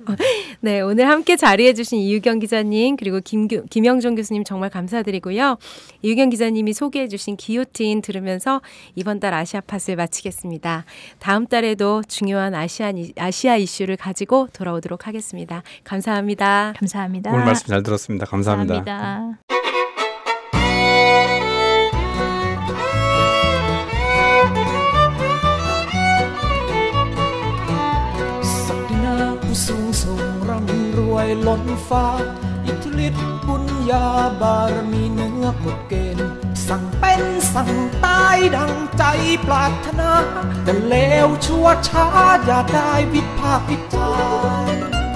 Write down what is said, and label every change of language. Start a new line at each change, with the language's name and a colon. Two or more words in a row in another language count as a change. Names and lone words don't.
Korean: 네, 오늘 함께 자리해주신 이유경 기자님 그리고 김영종 교수님 정말 감사드리고요. 이유경 기자님이 소개해주신 기요틴 들으면서 이번 달 아시아팟을 마치겠습니다. 다음 달에도 중요한 아시아 이슈를 가지고 돌아오도록 하겠습니다. 감사합니다. 감사합니다. 오늘 말씀 잘 들었습니다. 감사합니다. 감사합니다.
Thai: สูงส่งร่ำรวยล้นฟ้าอิทธิฤทธิ์บุญญาบารมีเหนือกฎเกณฑ์สั่งเป็นสั่งตายดังใจปรารถนาแต่เลวชั่วช้าอย่าได้วิพากษ์วิจารณ์